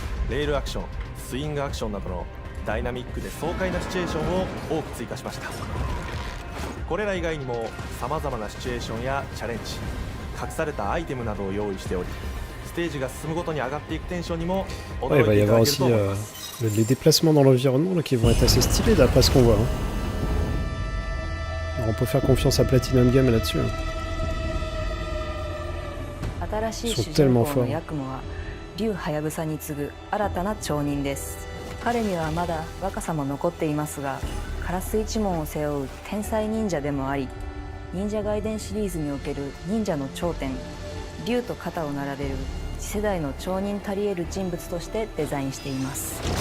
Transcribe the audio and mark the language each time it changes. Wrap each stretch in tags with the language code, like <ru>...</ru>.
<ja>レールアクション、スイングアクションなどのダイナミックで爽快なシチュエーションを多く追加しました。これら以外にもさまざまなシチュエーションやチャレンジ、隠されたアイテムなどを用意しており、ステージが進むごとに上がっていくテンションにも驚いていただけると思います。</ja> <fr>Les déplacements dans l'environnement là, qui vont être assez stylés d'après ce qu'on voit. Alors, on peut faire confiance à Platinum Game là-dessus. Ils sont tellement forts.</fr> <ja>竜はやぶさに次ぐ新たな町人です。彼にはまだ若さも残っていますが、カラス一門を背負う天才忍者でもあり、忍者ガイデンシリーズにおける忍者の頂点、竜と肩を並べる次世代の町人たり得る人物としてデザインしています。</ja>